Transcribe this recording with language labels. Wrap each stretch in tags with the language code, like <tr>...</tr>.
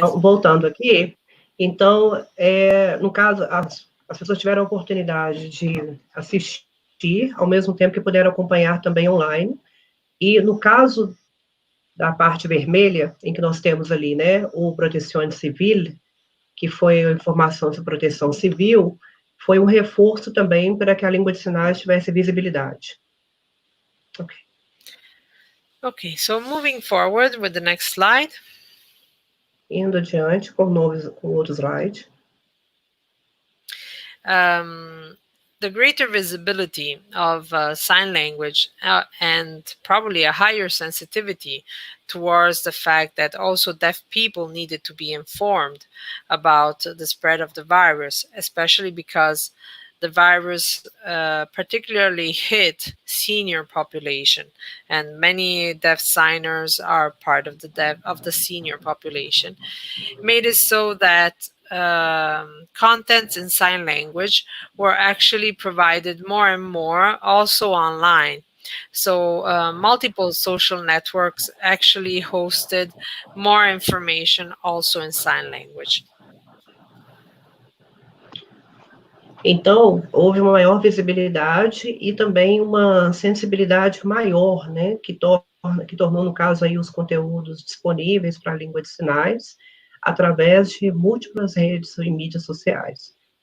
<pt>Voltando aqui, então, no caso, as pessoas tiveram a oportunidade de assistir, ao mesmo tempo que puderam acompanhar também online, e no caso da parte vermelha, em que nós temos ali, né, o Protezione Civile, que foi a informação sobre proteção civil, foi um reforço também para que a língua de sinais tivesse visibilidade.</pt> <en>Okay. Okay, so moving forward with the next slide.</en> <pt>Indo adiante com outro slide.</pt> <en>The greater visibility of sign language and probably a higher sensitivity towards the fact that also deaf people needed to be informed about the spread of the virus, especially because the virus particularly hit senior population, and many deaf signers are part of the senior population, made it so that contents in sign language were actually provided more and more also online. So multiple social networks actually hosted more information also in sign language.</en> <pt>Então, houve uma maior visibilidade e também uma sensibilidade maior, né, que tornou, no caso, aí, os conteúdos disponíveis para a língua de sinais, através de múltiplas redes e mídias sociais.</pt>